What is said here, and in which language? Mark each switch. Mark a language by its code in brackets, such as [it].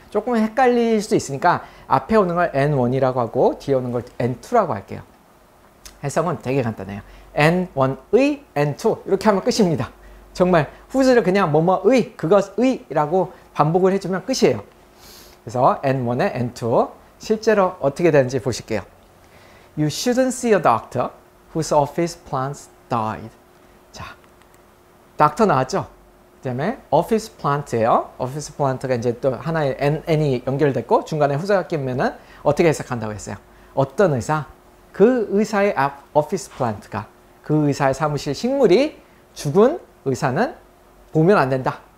[ko] 조금 헷갈릴 수 있으니까 앞에 오는 걸 N1이라고 하고 뒤에 오는 걸 N2라고 할게요. 해석은 되게 간단해요. N1의 N2 이렇게 하면 끝입니다. 정말 whose를 그냥 뭐뭐의, 그것의 라고 반복을 해주면 끝이에요. 그래서 N1에 N2 실제로 어떻게 되는지 보실게요. [en] You shouldn't see a doctor whose office plants died. [ko] 자, doctor 나왔죠? 그 다음에 office plant예요. office plant가 이제 또 하나의 n이 연결됐고 중간에 후자가 끼면은 어떻게 해석한다고 했어요? 어떤 의사? 그 의사의 office plant가, 그 의사의 사무실 식물이 죽은 의사는 보면 안 된다.